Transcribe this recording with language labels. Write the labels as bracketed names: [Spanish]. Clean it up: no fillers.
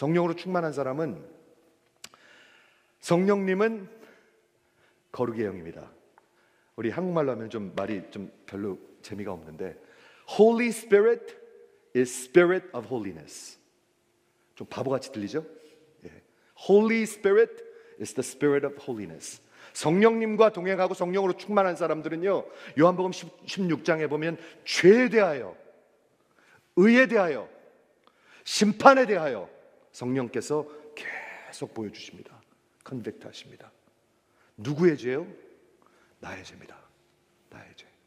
[Korean] 성령으로 충만한 사람은, 성령님은 거룩의 영입니다. 우리 한국말로 하면 좀 말이 좀 별로 재미가 없는데, [English] Holy Spirit is Spirit of Holiness. [Korean] 좀 바보같이 들리죠? 예. [English] Holy Spirit is the Spirit of Holiness. [Korean] 성령님과 동행하고 성령으로 충만한 사람들은요, 요한복음 16장에 보면 죄에 대하여, 의에 대하여, 심판에 대하여 성령께서 계속 보여주십니다. 컨빅트 하십니다. 누구의 죄요? 나의 죄입니다. 나의 죄.